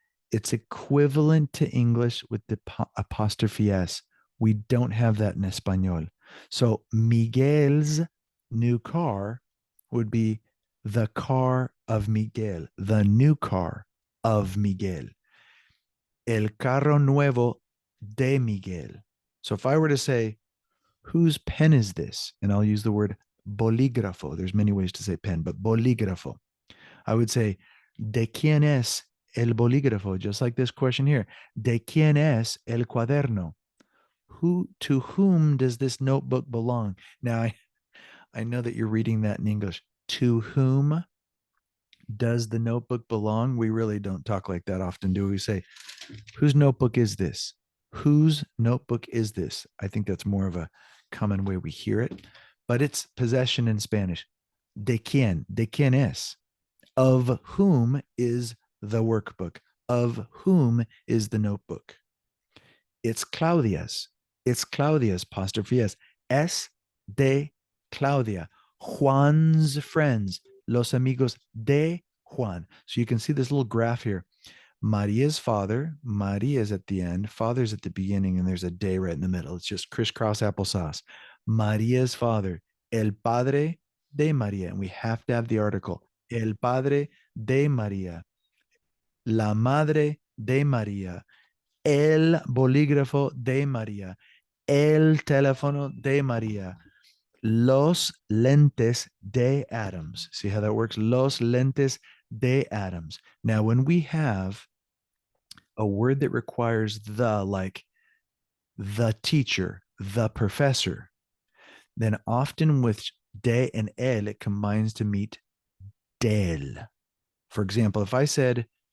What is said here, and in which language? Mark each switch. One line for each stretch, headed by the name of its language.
English: It's equivalent to English with the apostrophe S. We don't have that in Espanol. So Miguel's new car would be the car of Miguel, the new car of Miguel.
Spanish: El carro nuevo de Miguel.
English: So if I were to say, whose pen is this? And I'll use the word bolígrafo. There's many ways to say pen, but bolígrafo. I would say,
Spanish: ¿de quién es el bolígrafo?
English: Just like this question here.
Spanish: ¿De quién es el cuaderno?
English: To whom does this notebook belong? Now, I know that you're reading that in English. To whom does the notebook belong? We really don't talk like that often, do we? Say, whose notebook is this? Whose notebook is this? I think that's more of a common way we hear it, but it's possession in Spanish.
Spanish: ¿De quién es?
English: Of whom is the workbook? Of whom is the notebook? It's Claudia's. It's Claudia's, apostrophe S.
Spanish: Es de Claudia.
English: Juan's friends,
Spanish: los amigos de Juan.
English: So you can see this little graph here. Maria's father, Maria's at the end, father's at the beginning, and there's a de right in the middle. It's just crisscross applesauce. Maria's father,
Spanish: el padre de Maria,
English: and we have to have the article.
Spanish: El padre de María, la madre de María, el bolígrafo de María, el teléfono de María, los lentes de Adams.
English: See how that works?
Spanish: Los lentes de Adams.
English: Now, when we have a word that requires the, like the teacher, the professor, then often with de and el, it combines to meet del. For example, if I said,